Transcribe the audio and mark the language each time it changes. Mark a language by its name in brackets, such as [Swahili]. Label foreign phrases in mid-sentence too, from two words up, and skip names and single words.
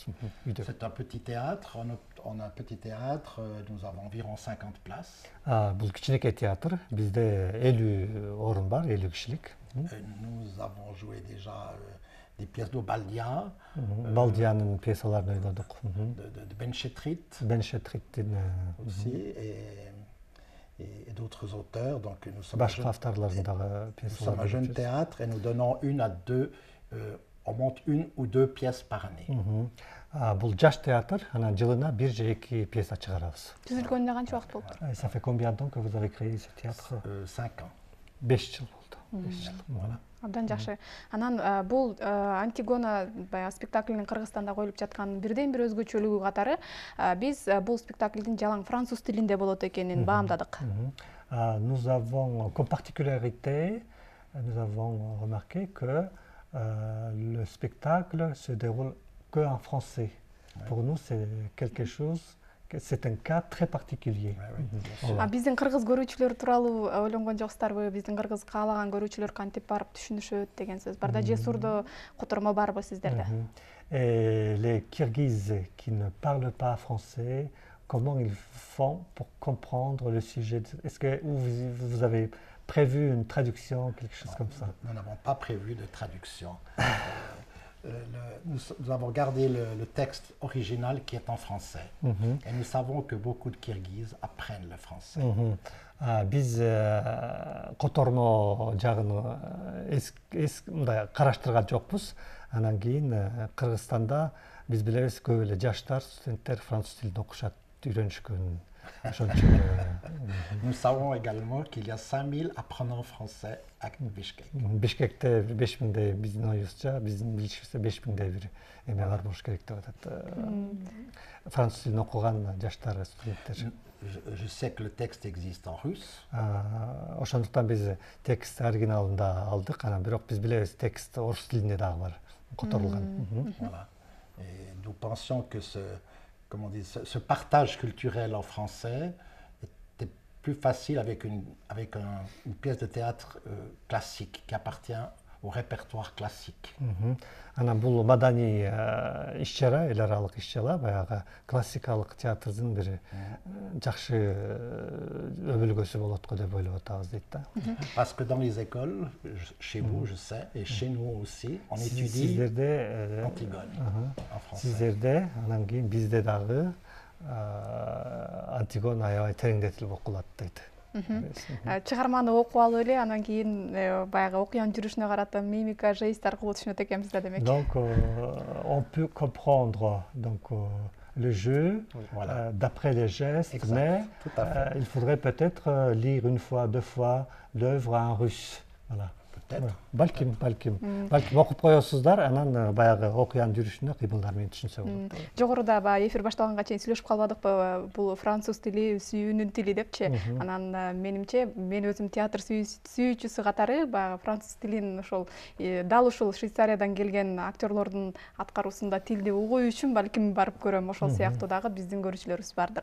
[French] C'est un petit théâtre. On a un petit théâtre. Nous avons environ 50 places. [Kyrgyz] Бул кичинекей театр. Бизде 50 орун бар, 50 кишилик. [French] Nous avons joué déjà des pièces de Baldia, [Kyrgyz] Балдиянын пьесаларын ойнодук. [French] de Ben Chetrit aussi, et d'autres auteurs. Donc nous sommes un jeune théâtre et nous donnons on monte 1 ou 2 pièces par année. [Kyrgyz] Бул жаш театр, анан жылына 1 же 2 пьеса чыгарабыз. Түзүлгөнүнө канча убакыт болду? [French] Ça fait combien de temps que vous avez créé ce théâtre? 5 ans. [Kyrgyz] 5 жыл болду. 5 жыл. Voilà. Абдан жакшы. Анан бул Антигона баягы спектаклинин Кыргызстанда коюлуп жаткан бирден бир өзгөчөлүгү катары биз бул спектаклдин жалаң француз тилинде болот экенин баамдадык. [French] Nous avons comme particularité, nous avons remarqué que le spectacle se déroule que en français. Pour nous, c'est quelque chose. C'est un cas très particulier. [Kyrgyz] Биздин кыргыз көрүүчүлөр тууралуу ойлонгон жоксуздарбы? Биздин кыргыз каалаган көрүүчүлөр кантип барып түшүнүшөт деген сөз бар да. Же сурдо котормо барбы сиздерде? [French] Les Kirghizes qui ne parlent pas français comment ils font pour comprendre le sujet. Est-ce que vous avez prévu une traduction, quelque chose comme ça? Nous n'avons pas prévu de traduction. Nous avons gardé le texte original qui est en français. Et nous savons que beaucoup de Kirghizes apprennent le français. [Kyrgyz] Biz котормо жагын мындай караштырган жокпуз. Анан кийин Кыргызстанда биз билебиз көп эле жаштар, студенттер француз тилин окушат, үйрөнүшкөн. [French] Nous savons également qu'il y a 5000 apprenants français à Bishkek. [Kyrgyz] Бишкекте 5000 биздин оюбузча, биздин билишибизде 5000 бир эме бар болуш керек деп атат. Француз тилин окуган жаштар, студенттер. [French] Je sais que le texte existe en russe. [Kyrgyz] Ошондуктан биз текст оригиналында алдык, анан бирок биз билебиз текст орус тилинде дагы бар, которулган. [French] Voilà. Et nous pensions que ce partage culturel en français était plus facile avec une pièce de théâtre classique qui appartient au répertoire classique. [Kyrgyz] Анан бул маданий иш-чара, эл аралык иш-чара, баягы классикалык театрдын бир жакшы өбөлгөсү болот го деп ойлоп атабыз дейт да. [French] Parce que dans les écoles, chez vous, je sais, et chez nous aussi, on étudie Antigone en français. [Kyrgyz] Сиздерде, анан кийин бизде дагы Антигон аябай тереңдетилип окулат дейт. Чыгарманы окуп алып эле анан кийин баягы окуянын жүрүшүнө карата мимика, жест аркылуу түшүнөт экенбиз да демек. [French] Donc on peut comprendre le jeu d'après les gestes, exact, mais il faudrait peut-être lire une fois, deux fois l'œuvre en russe. Voilà. Peut-être. [Kyrgyz] Балким окуп коесуздар, анан баягы окуянын жүрүшүнө кыймылдар менен түшүнсө болот. Жогоруда баягы эфир башталганга чейин сүйлөшүп калбадыкпы, бул француз тили, сүйүүнүн тили депчи. Анан менимче, мен өзүм театр сүйүүчүсү катары баягы француз тилин ошол дал ушул Швейцариядан келген актерлордун аткаруусунда тилди угуу үчүн балким барып көрөм, ошол сыяктуу дагы биздин көрүүчүлөрүбүз бардыр.